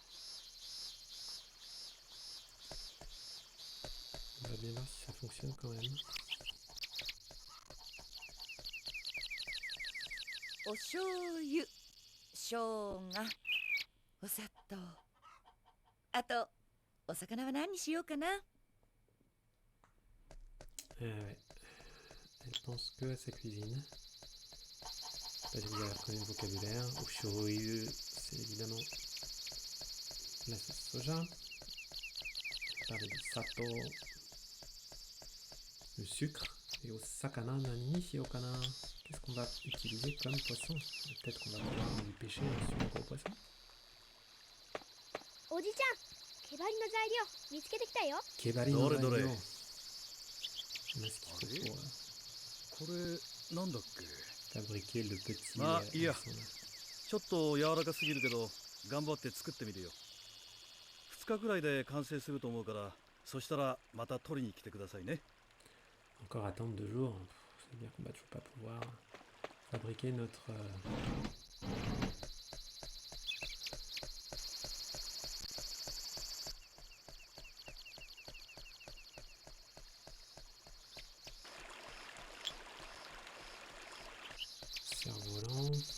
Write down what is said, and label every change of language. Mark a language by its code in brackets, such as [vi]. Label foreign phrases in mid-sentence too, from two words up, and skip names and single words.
[fr] On va bien voir si ça fonctionne quand même. [ja] お醤油、生姜、お砂糖。あと、お魚は何にしようかな。 [fr] Ouais. Elle pense que à sa cuisine. Là, je vais reconnaître le vocabulaire. Oshoyu, c'est évidemment la sauce soja. On parle de sato, le sucre. Et au [ja] 魚、何にしようかな. [fr] Qu'est-ce qu'on va utiliser comme poisson? Peut-être qu'on va pouvoir lui pêcher un super gros poisson. [ja] おじちゃん、毛針の材料見つけてきたよ。毛針の材料。どれどれ。これなんだっけ。 [fr] Fabriquer le petit. [ja] まあいいや。 son- ちょっと柔らかすぎるけど頑張って作ってみるよ。2日くらいで完成すると思うから、そしたらまた取りに来てくださいね。 [fr] Encore attendre 2 jours. C'est-à-dire qu'on va toujours pas pouvoir fabriquer notre. Cerf-volant.